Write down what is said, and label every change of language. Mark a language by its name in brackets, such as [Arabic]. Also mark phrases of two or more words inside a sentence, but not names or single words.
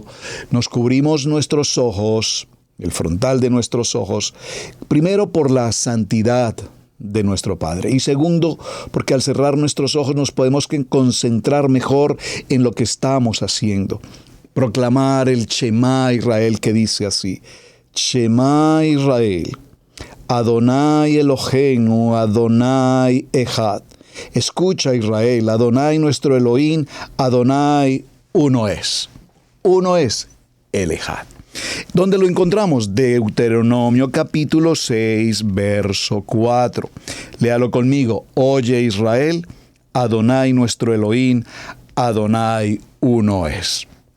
[Spanish] Nos cubrimos nuestros ojos, el frontal de nuestros ojos, primero por la santidad de nuestro Padre. Y segundo, porque al cerrar nuestros ojos nos podemos concentrar mejor en lo que estamos haciendo. Proclamar el [Hebrew] שמע ישראל, [Spanish] que dice así: [Hebrew] שמע ישראל, אדוני אלוהינו, אדוני אחד. [Spanish] Escucha, Israel, Adonai nuestro Elohim, Adonai uno es. Uno es el Echad. ¿Dónde lo encontramos? Deuteronomio capítulo 6, verso 4. Léalo conmigo. Oye Israel, Adonai nuestro Elohim, Adonai uno es.